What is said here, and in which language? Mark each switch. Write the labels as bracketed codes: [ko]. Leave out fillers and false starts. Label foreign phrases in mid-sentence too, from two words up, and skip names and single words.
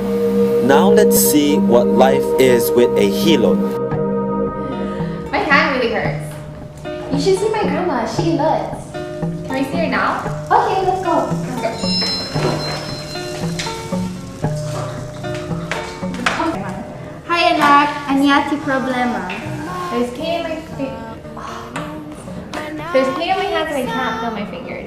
[en] Now let's see what life is with a hilot. My hand really hurts. You should see my grandma. She nuts. Can I see her now? Okay, let's go. [ilo] Hi anak, anya ti problema? [en] There's pain in my There's pain in my hands and I can't feel my fingers.